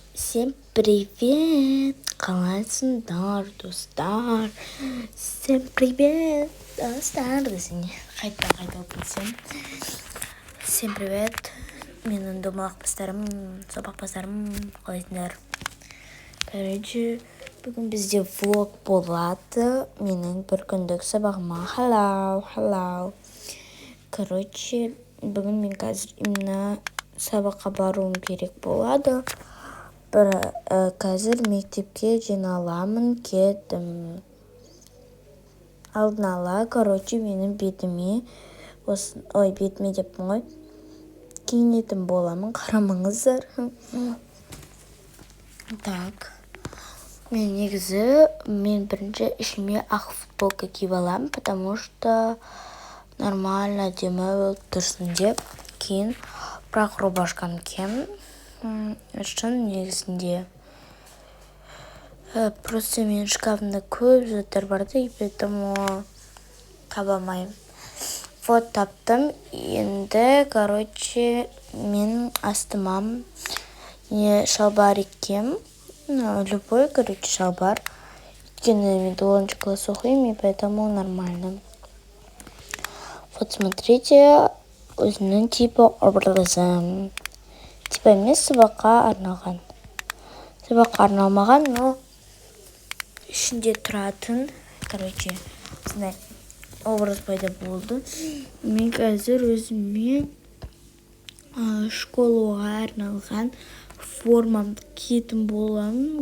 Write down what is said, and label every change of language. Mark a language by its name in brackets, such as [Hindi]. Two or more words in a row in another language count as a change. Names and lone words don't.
[Russian] Всем привет! [Kazakh] Қалайсыңдар, достар? [Russian] Всем привет, [Kazakh] достар! Десең, қайта өтсем. [Russian] Всем привет! [Kazakh] Менің домалақпастарым, сабақпастарым, қалайсыңдар? Короче, бүгін бізде влог болады. Менің бір күндік сабағыма. Hello. Короче, бүгін мен қазір именно сабаққа баруым керек болады. Қазір мектепке жиналамын, кеттім. Алдын ала, менің бетіме, бетіме деппін ғой, киінетін боламын, қарамаңыздар. Так, мен бірінші ішіме ақ футболка киіп аламын, [Russian] потому что нормально [Kazakh] әдемі болып тұрсын деп. Кейін бірақ рубашканы киемін. Шын негізінде просто менің шкафымда көп заттар барды, [Russian] и поэтому [Kazakh] таба алмаймын. Вот таптым. Енді, мен астыма шалбар киемін. Любой, шалбар. Өйткені мен 9 класс оқимын, [Russian] и поэтому нормально. Вот смотрите, [Kazakh] өзінің типа образы. Типа емес, сабаққа арналмаған, но ішінде тұратын, осындай образ пайда болды. Мен қазір өзіме школаға арналған формамды киетін боламын.